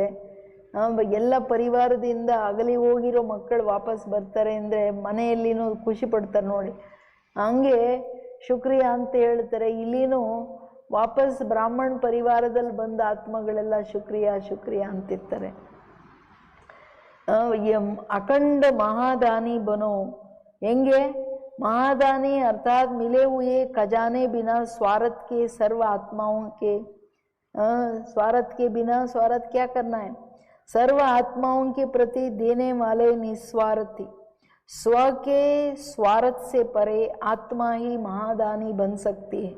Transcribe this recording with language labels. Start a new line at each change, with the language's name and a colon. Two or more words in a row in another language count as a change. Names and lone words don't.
Kannada: ಎಲ್ಲ ಪರಿವಾರದಿಂದ ಅಗಲಿ ಹೋಗಿರೋ ಮಕ್ಕಳು ವಾಪಸ್ ಬರ್ತಾರೆ ಅಂದರೆ ಮನೆಯಲ್ಲಿನೂ ಖುಷಿ ಪಡ್ತಾರೆ ನೋಡಿ. ಹಂಗೆ ಶುಕ್ರಿಯಾ ಅಂತ ಹೇಳ್ತಾರೆ. ಇಲ್ಲಿನೂ ವಾಪಸ್ ಬ್ರಾಹ್ಮಣ ಪರಿವಾರದಲ್ಲಿ ಬಂದ ಆತ್ಮಗಳೆಲ್ಲ ಶುಕ್ರಿಯಾ ಶುಕ್ರಿಯಾ ಅಂತಿರ್ತಾರೆ.
Hindi: अखंड महादानी बनो. ಹೆಂಗೆ महादानी अर्थात मिले हुए खजाने बिना स्वार्थ के सर्व आत्माओं के स्वार्थ के बिना स्वार्थ क्या करना है, सर्व आत्माओं के प्रति देने वाले निस्वार्थी. स्व के स्वार्थ से परे आत्मा ही महादानी बन सकती है.